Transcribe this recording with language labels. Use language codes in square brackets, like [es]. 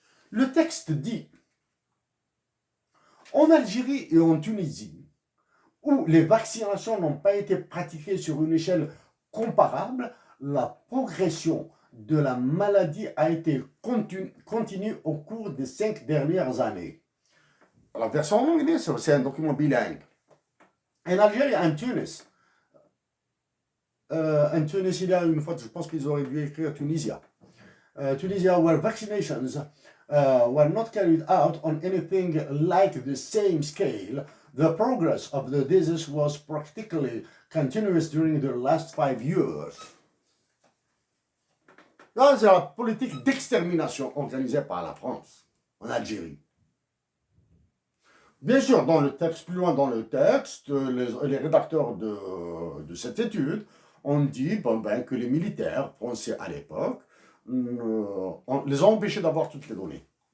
[fr] Le texte dit, en Algérie et en Tunisie, où les vaccinations n'ont pas été pratiquées sur une échelle comparable, la progression de la maladie a été continue au cours des 5 dernières années. La version en anglais, c'est un document bilingue. En Algérie et en Tunis, il y a une fois, je pense qu'ils auraient dû écrire Tunisia. [en] Tunisia, where vaccinations were not carried out on anything like the same scale, the progress of the disease was practically continuous during the last 5 years. [fr] Là, c'est la politique d'extermination organisée par la France en Algérie. Bien sûr, dans le texte, plus loin dans le texte, les rédacteurs de cette étude ont dit que les militaires français à l'époque les ont empêchés d'avoir toutes les données.